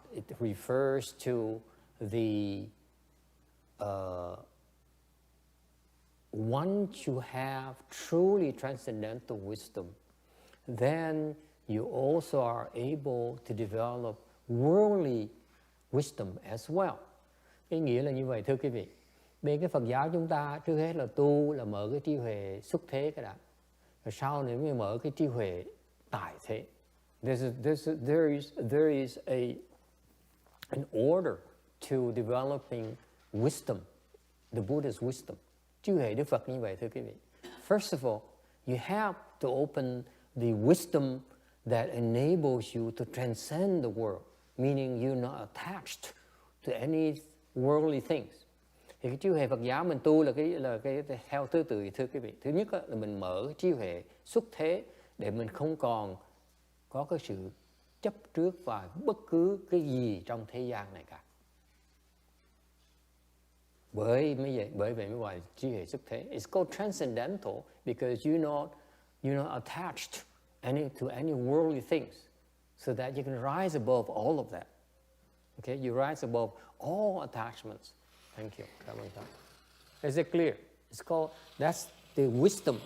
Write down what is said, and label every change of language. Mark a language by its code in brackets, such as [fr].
[en] It refers to the once you have truly transcendental wisdom, then you also are able to develop worldly wisdom as well. [vi] Cái nghĩa là như vậy thưa quý vị. Bên cái Phật giáo chúng ta trước hết là tu là mở cái trí huệ xuất thế cái đã. Rồi sau nữa mới mở cái trí huệ tại thế. [en] There is an order to developing wisdom, the Buddha's wisdom. [vi] Trí huệ Đức Phật như vậy thưa quý vị. [en] First of all, you have to open the wisdom that enables you to transcend the world, meaning you're not attached to any worldly things. [vi] Thì cái trí huệ Phật giáo mình tu là cái theo thứ tự thưa quý vị. Thứ nhất là mình mở cái trí huệ xuất thế để mình không còn có cái sự chấp trước vào bất cứ cái gì trong thế gian này cả. Bởi vậy mới gọi trí huệ xuất thế. [en] It's called transcendental because you're not attached to any worldly things, so that you can rise above all of that. Okay, you rise above all attachments. Thank you. Is it clear? That's the wisdom.